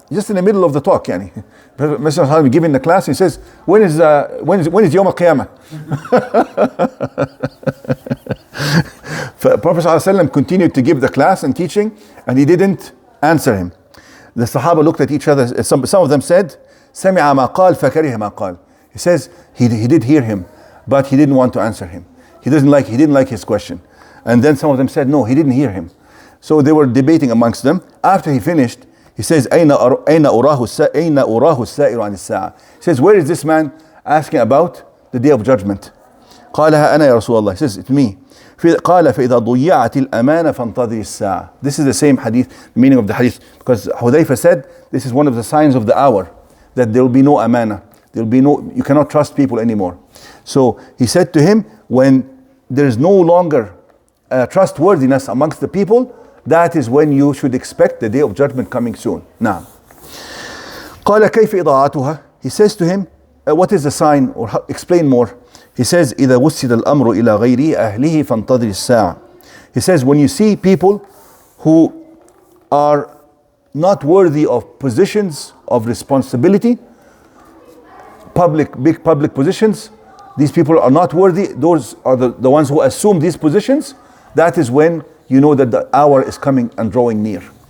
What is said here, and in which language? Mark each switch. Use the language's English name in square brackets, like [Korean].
[English] Just in the middle of the talk, yani. Messenger ﷺ giving the class, he says, when is Yawm al-Qiyamah? Prophet ﷺ continued to give the class and teaching, and he didn't answer him. The Sahaba looked at each other. Some of them said, [Arabic] سمع ما قال فكره ما قال. [English] He says he did hear him, but he didn't want to answer him. He didn't like his question. And then some of them said, no, he didn't hear him. So they were debating amongst them. After he finished, he says, [Arabic] أين أراه السائر عن الساعة. [English] He says, where is this man asking about the day of judgment? [Arabic] قالها أنا يا رسول الله. [English] He says, it's me. [Arabic] قال فإذا ضيعت الأمانة فانتظر الساعة. [English] This is the same hadith, meaning of the hadith, because Hudayfa said this is one of the signs of the hour, that there will be no amana. You cannot trust people anymore. So he said to him, when there is no longer trustworthiness amongst the people, that is when you should expect the day of judgment coming soon. [Arabic] Now, قال كيف إضاعتها? [English] He says to him, what is the sign, or explain more. He says, [Arabic] إذا وسد الأمر إلى غير أهله فانتظر الساعة. [English] He says, when you see people who are not worthy of positions of responsibility, big public positions, these people are not worthy. Those are the ones who assume these positions. That is when you know that the hour is coming and drawing near.